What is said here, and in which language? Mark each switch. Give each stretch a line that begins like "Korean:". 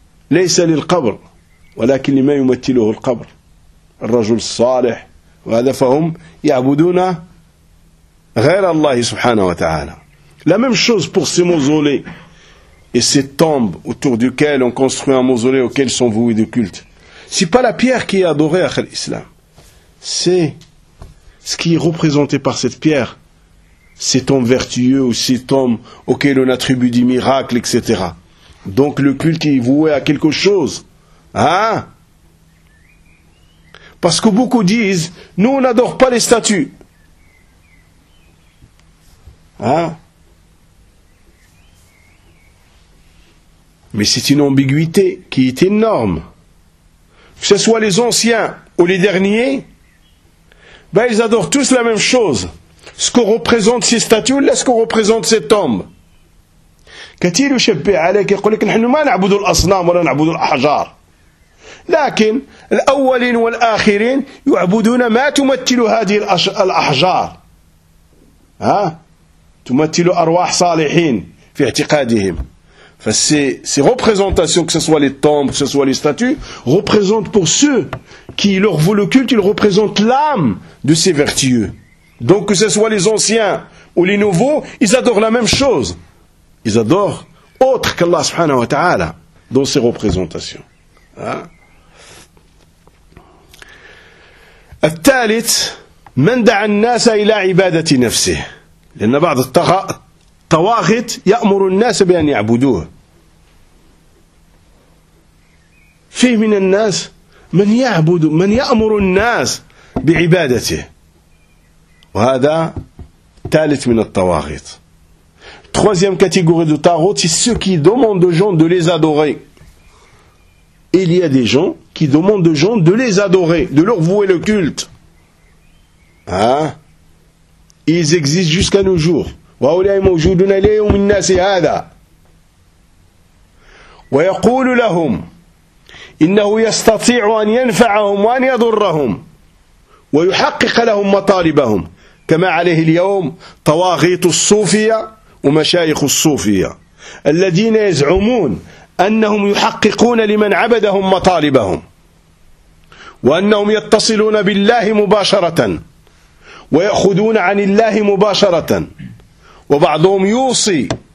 Arabic: ليس للقبر ولكن لما يمثله القبر الرجل الصالح وهذا فهم يعبدون غير الله سبحانه وتعالى لا
French: même chose pour ces mausolées et ces tombes autour duquel on construit un mausolée auquel sont voués de culte c'est pas la pierre qui est adorée après l'islam c'est ce qui est représenté par cette pierre cet homme vertueux ou cet homme auquel on attribue des miracles, etc. Donc le culte est voué à quelque chose. Hein? Parce que beaucoup disent, nous on n'adore pas les statues. Hein? Mais c'est une ambiguïté qui est énorme. Que ce soit les anciens ou les derniers, ben ils adorent tous la même chose. Ce que représente ces statues ou ce que représente ces tombes.
Arabic: كثير يشبه عليك يقول لك نحن ما نعبد الاصنام ولا نعبد الاحجار. لكن الاولين والاخرين يعبدون ما تمثل هذه الاحجار. ها؟ تمثل ارواح صالحين في اعتقادهم.
French: فces représentations que ce soit les tombes, que ce soit les statues représentent pour ceux qui leur vouent le culte, ils représentent l'âme de ces vertueux. Donc que ce soit les anciens ou les nouveaux, ils adorent la même chose. Ils adorent autre qu'Allah subhanahu wa ta'ala dans ses représentations.
Arabic: التالت من دعا الناس إلى عبادة نفسه لأن بعض الطواغيت يأمر الناس بأن يعبدوه. فيه من الناس من يعبد من يأمر الناس بعبادته. وهذا ثالث من الطواغيت.
French: Troisième catégorie de tarot, c'est ceux qui demandent aux gens de les adorer. Il y a des gens qui demandent aux gens de les adorer, de leur vouer le culte. Hein? Ils existent jusqu'à nos jours.
Arabic: وَأُولَئِ مَوْجُودُنَ لَيَوْمِ النَّاسِ هَذَا وَيَقُولُ لَهُمْ إِنَّهُ يَسْتَطِيعُ أَنْ يَنْفَعَهُمْ وَأَنْ يَضُرَّهُمْ وَيُحَقِّقَ لَهُمْ مَطَالِبَهُمْ كما عليه اليوم طواغيت الصوفية ومشايخ الصوفية الذين يزعمون أنهم يحققون لمن عبدهم مطالبهم وأنهم يتصلون بالله مباشرة ويأخذون عن الله مباشرة وبعضهم يوصي